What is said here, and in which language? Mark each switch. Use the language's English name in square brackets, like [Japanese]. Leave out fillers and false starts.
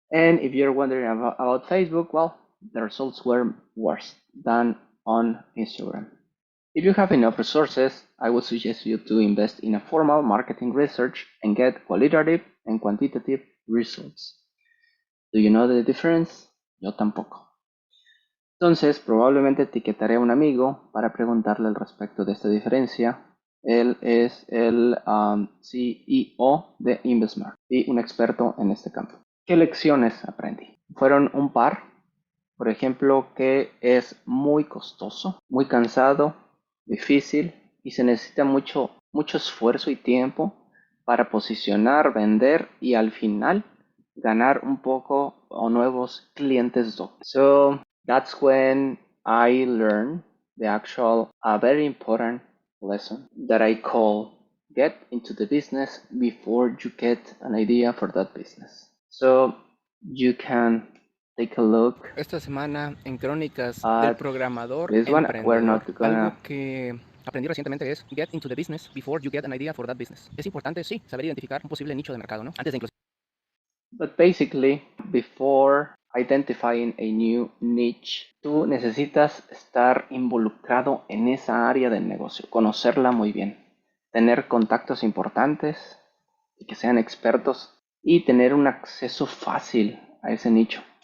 [English] And if you're wondering about Facebook, well, the results were worse than on Instagram. If you have enough resources, I would suggest you to invest in a formal marketing research and get qualitative and quantitative results. Do you know the difference? [Spanish] Yo tampoco. Entonces, probablemente etiquetaré a un amigo para preguntarle al respecto de esta diferencia. Él es el CEO de InvestSmart y un experto en este campo. ¿Qué lecciones aprendí? Fueron un par. Por ejemplo, que es muy costoso, muy cansado, difícil y se necesita mucho esfuerzo y tiempo para posicionar, vender y al final ganar un poco o nuevos clientes. [English] So that's when I learned the actual, a very important lesson that I call get into the business before you get an idea for that business. So you can take a look. [Spanish] Esta semana en Crónicas del Programador [English] We're [Spanish] Emprendedor, [English] not gonna... [Spanish] algo que aprendí recientemente es [English] get into the business before you get an idea for that business. [Spanish] Es importante, sí, saber identificar un posible nicho de mercado, ¿no? Antes de incluso... [English] But basically, before identifying a new niche, [Spanish] tú necesitas estar involucrado en esa área del negocio, conocerla muy bien, tener contactos importantes y que sean expertos y tener un acceso fácil a ese nicho.